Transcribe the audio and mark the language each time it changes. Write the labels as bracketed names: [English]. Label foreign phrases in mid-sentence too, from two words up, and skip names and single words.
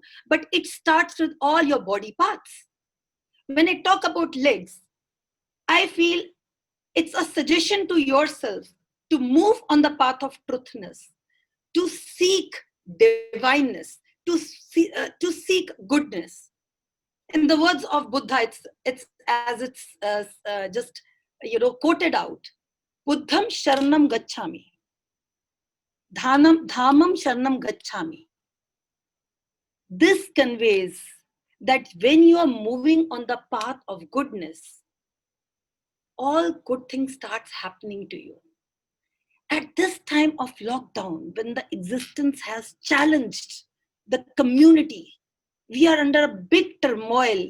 [English] But it starts with all your body parts. When I talk about legs, I feel it's a suggestion to yourself to move on the path of truthness, to seek divineness, to seek goodness. In the words of Buddha, it's as it's just quoted out. [Pali] Buddham sharanam gacchami, dhamam sharanam gacchami. [English] This conveys that when you are moving on the path of goodness, all good things starts happening to you. At this time of lockdown, when the existence has challenged the community, we are under a big turmoil.